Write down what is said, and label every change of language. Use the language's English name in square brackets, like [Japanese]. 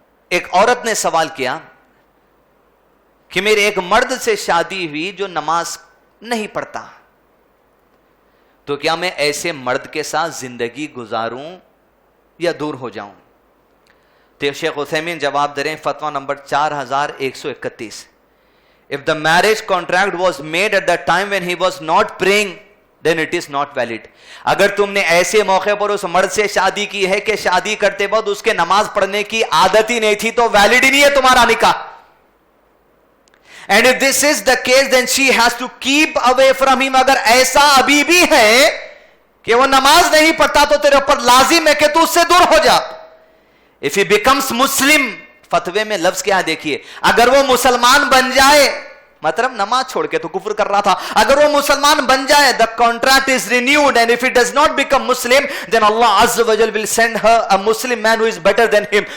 [Urdu] ایک عورت نے سوال کیا کہ میرے ایک مرد سے شادی ہوئی جو نماز نہیں پڑھتا، تو کیا میں ایسے مرد کے ساتھ زندگی گزاروں یا دور ہو جاؤں؟ تو شیخ عثیمین جواب دے رہے ہیں، فتویٰ number 4131، [English] if the marriage contract was made at the time when he was not praying, then it is not valid. [Urdu] اگر تم نے ایسے موقع پر اس مرد سے شادی کی ہے کہ شادی کرتے وقت اس کے نماز پڑھنے کی عادت ہی نہیں تھی، تو ویلڈ ہی نہیں ہے تمہارا نکاح. [English] And if this is the case, then she has to keep away from him. [Urdu] اگر ایسا ابھی بھی ہے کہ وہ نماز نہیں پڑھتا تو تیرے اوپر لازم ہے کہ تو اس سے دور ہو جا. [English] If he becomes Muslim, [Urdu] فتوے میں لفظ کیا دیکھیے، اگر وہ مسلمان بن جائے، [English] مطلب نماز چھوڑ کے تو کفر کر رہا تھا، اگر وہ مسلمان بن جائے، the contract is renewed, and if he does not become Muslim, then Allah Azza wa Jal will send her a Muslim man who is better than him.